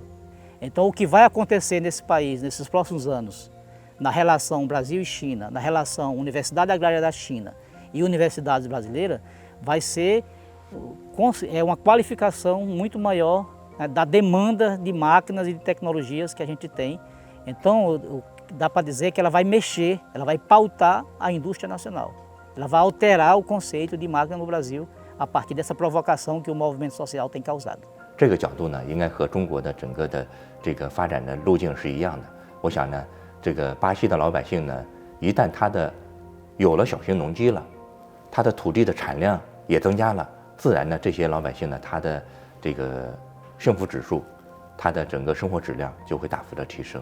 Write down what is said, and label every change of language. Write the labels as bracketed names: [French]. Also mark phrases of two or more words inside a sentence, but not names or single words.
[Portuguese] Então o que vai acontecer nesse país, nesses próximos anos, na relação Brasil e China, na relação Universidade Agrária da China e universidades brasileiras, vai ser uma qualificação muito maior, né, da demanda de máquinas e de tecnologias que a gente tem. Então, dá para dizer que ela vai mexer, ela vai pautar a indústria nacional. Ela vai alterar o conceito de máquina no Brasil a partir dessa provocação que o movimento social tem causado. [Chinese] 这个角度呢，应该和中国的整个的这个发展的路径是一样的。我想呢，这个巴西的老百姓呢，一旦有了小型农机了，它的土地的产量也增加了，自然呢，这些老百姓呢，他的这个幸福指数，他的整个生活质量就会大幅的提升。